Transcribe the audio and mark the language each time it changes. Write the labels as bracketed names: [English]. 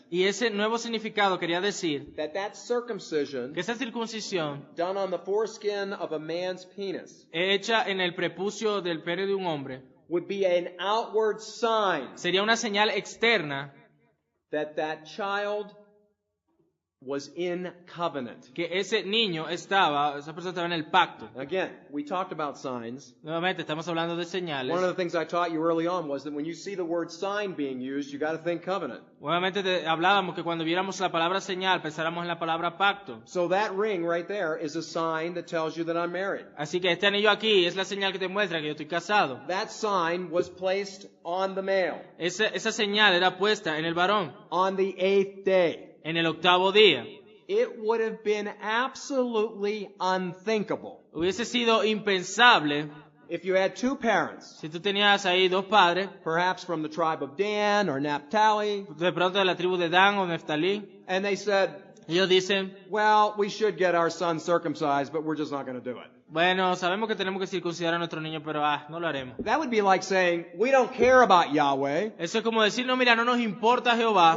[Spanish] Y ese nuevo significado quería decir [English] that circumcision [Spanish] que esa circuncisión [English] done on the foreskin of a man's penis [Spanish] hecha en el prepucio del pene de un hombre [English] would be an outward sign [Spanish] sería una señal externa [English] that child was in covenant. [Spanish] que esa persona estaba en el pacto. [English] Again, we talked about signs. [Spanish] Nuevamente, estamos hablando de [English] One [Spanish] señales. [English] of the things I taught you early on was that when you see the word sign being used, you got to think covenant. [Spanish] Nuevamente hablábamos que cuando viéramos la palabra señal, pensáramos en la palabra pacto. [English] So that ring right there is a sign that tells you that I'm married. [Spanish] Así que este anillo aquí es la señal que te muestra que yo estoy casado. [English] That sign was placed on the male [Spanish] Esa señal era puesta en el varón [English] on the 8th day. [Spanish] en el 8º día. [English] It would have been absolutely unthinkable [Spanish] Hubiese sido impensable [English] if you had two parents, [Spanish] si tú tenías ahí dos padres, [English] perhaps from the tribe of Dan or Naphtali, [Spanish] de pronto de la tribu de Dan o Neftalí. [English] and they said, [Spanish] Ellos dicen, [English] well, we should get our son circumcised, but we're just not going to do it. [Spanish] bueno, sabemos que tenemos que circuncidar a nuestro niño, pero no lo haremos. [English] That would be like saying, we don't care about Yahweh. [Spanish] Eso es como decir, no, mira, no nos importa Jehová,